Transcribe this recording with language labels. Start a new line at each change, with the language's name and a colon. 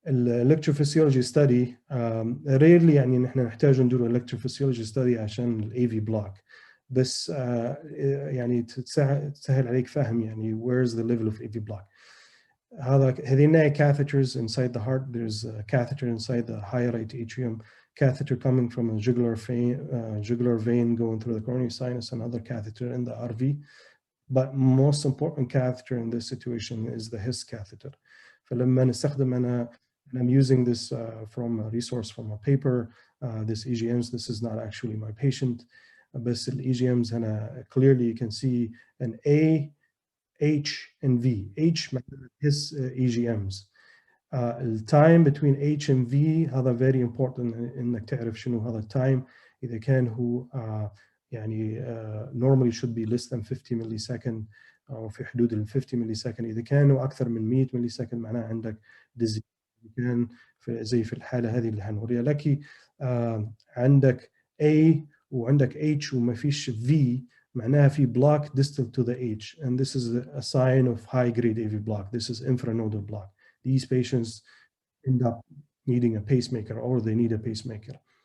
English: electrophysiology study rarely
Arabic: يعني نحن نحتاج ندير electrophysiology study عشان الاي بلوك، بس يعني تسهل عليك فهم يعني
English: where's the level of AV block.
Arabic: هذين
English: catheters inside the heart. There's a catheter inside the higher right atrium, catheter coming from a jugular vein going through the coronary sinus, another catheter in the RV. But most important catheter in this situation is the HIS catheter.
Arabic: فلما نستخدم
English: I'm using this from a resource from a paper. This EGMs, this is not actually my patient, but the EGMs, and clearly you can see an A, H, and V. H his EGMs. The time between H and V هذا very important
Arabic: إنك تعرف شنو هذا التايم. إذا كان هو يعني
English: normally should be less than 50 millisecond
Arabic: أو في حدود ال
English: 50 millisecond.
Arabic: إذا كانوا أكثر من 100 millisecond معناه عندك disease. كان زي في الحالة هذه اللي هنوريها لك عندك A وعندك H وما فيش V معناها في
English: block distal to the H, and this is a sign of high grade AV block. This is infranodal block. These patients end up needing a pacemaker or they need a pacemaker.